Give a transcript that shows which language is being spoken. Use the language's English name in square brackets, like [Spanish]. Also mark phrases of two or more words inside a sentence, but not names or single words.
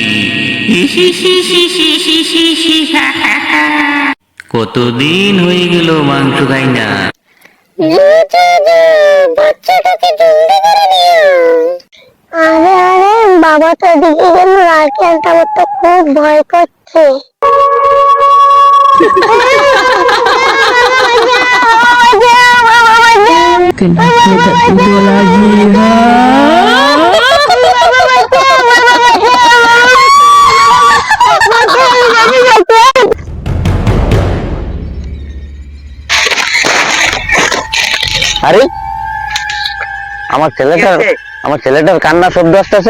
[Bangla] কতদিন হয়ে গেল মাংস খাই না। আরে আরে বাবা তো এদিকে গেল, লালকেনটা আমার তো খুব ভয় করছে। [Malay] Kenapa tak tidur lagi, ha? [Bangla] আরে আমার ছেলেটার কান্না শব্দ আসতেছে,